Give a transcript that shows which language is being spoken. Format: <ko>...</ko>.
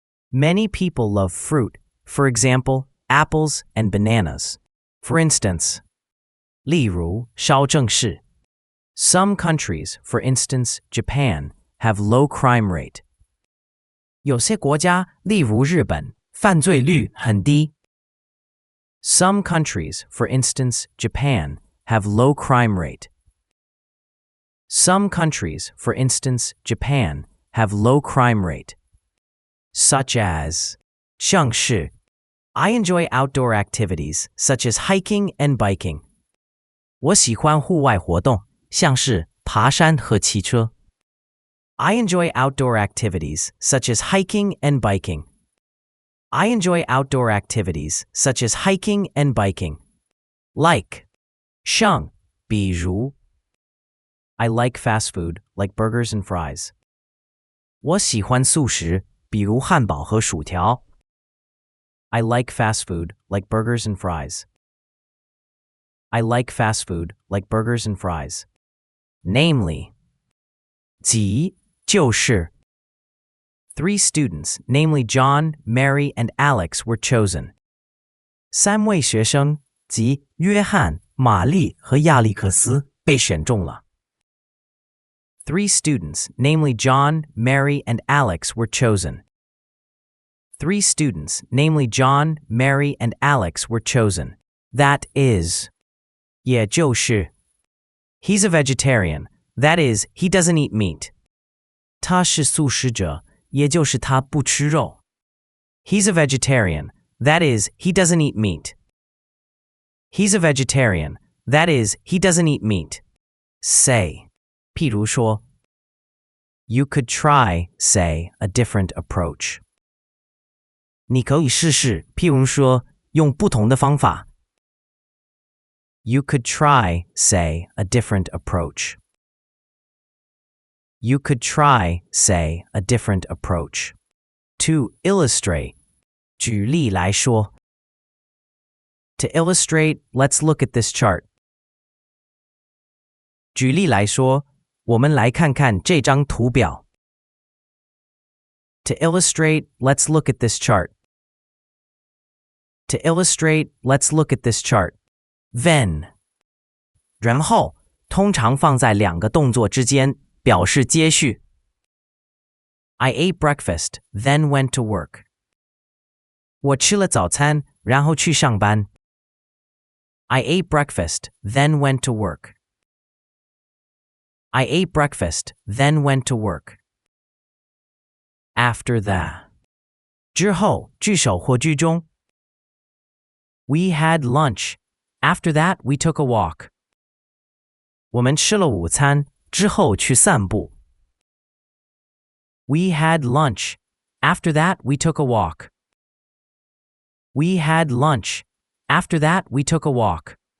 <en>Many people love fruit, for example, apples and bananas. For instance,</en> <zh>例如稍正式</zh> <en>Some countries, for instance, Japan, have low crime rate.</en> <zh>有些国家，例如日本，犯罪率很低。</zh> <en>Some countries, for instance, Japan, have low crime rate. Some countries, for instance, Japan, have low crime rate. Such as</en> <zh>像是</zh> <en>I enjoy outdoor activities, such as hiking and biking.</en> <zh>我喜欢户外活动，像是爬山和骑车。</zh> <en>I enjoy outdoor activities, such as hiking and biking. I enjoy outdoor activities, such as hiking and biking. Like</en> <zh>像比如</zh> <en>I like fast food, like burgers and fries.</en> <zh>我喜欢速食，比如汉堡和薯条。</zh> <en>I like fast food, like burgers and fries. I like fast food, like burgers and fries. Namely,</en> <zh>即就是</zh> <en>3 students, namely John, Mary, and Alex, were chosen.</en> <zh>3位学生，即约翰、玛丽和亚历克斯，被选中了。</zh> <en>3 students, namely John, Mary, and Alex, were chosen. 3 students, namely John, Mary, and Alex, were chosen. That is,</en> <zh>也就是</zh> <en>He's a vegetarian. That is, he doesn't eat meat.</en> <zh>他是素食者，也就是他不吃肉。</zh> <en>He's a vegetarian. That is, he doesn't eat meat. He's a vegetarian. That is, he doesn't eat meat. Say,</en> <zh>譬如说</zh> <en>You could try, say, a different approach.</en> <zh>你可以试试，譬如说，用不同的方法。</zh> <en>You could try, say, a different approach. You could try, say, a different approach. To illustrate,</en> <zh>举例来说。</zh> <en>To illustrate, let's look at this chart.</en> <zh>举例来说，我们来看看这张图表。</zh> <en>To illustrate, let's look at this chart. To illustrate, let's look at this chart.</en> <zh>Then, 然后，通常放在两个动作之间，表示接续。</zh> <en>I ate breakfast, then went to work.</en> <zh>我吃了早餐，然后去上班。</zh> <en>I ate breakfast, then went to work. I ate breakfast, then went to work. After that,</en> <zh>之后，句首或句中。</zh> <en>We had lunch. After that, we took a walk.</en> <zh>我们吃了午餐，之后去散步。</zh> <en>We had lunch. After that, we took a walk. We had lunch. After that, we took a walk.</en>